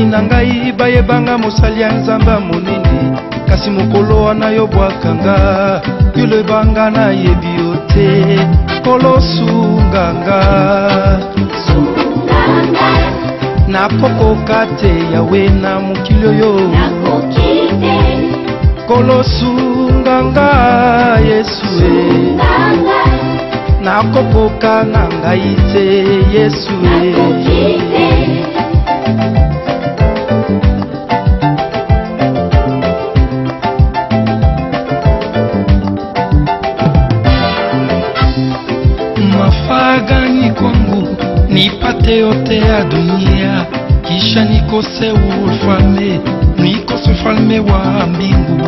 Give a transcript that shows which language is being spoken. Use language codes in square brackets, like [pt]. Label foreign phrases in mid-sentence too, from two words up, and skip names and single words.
[ln] na ngai bayebanga mosali ya Nzambe monene, kasi mokolo wana yo bwakanga yo lebanga na yebi yo te kolosunganga nakokoka te yawe na mokili oyo kolosunganga Yesu nakokoka na ngai te [sw] Yesu mafagani kwangu nipate yote ya dunia, kisha nikose ufalme, nikose ufalme wa mbingu.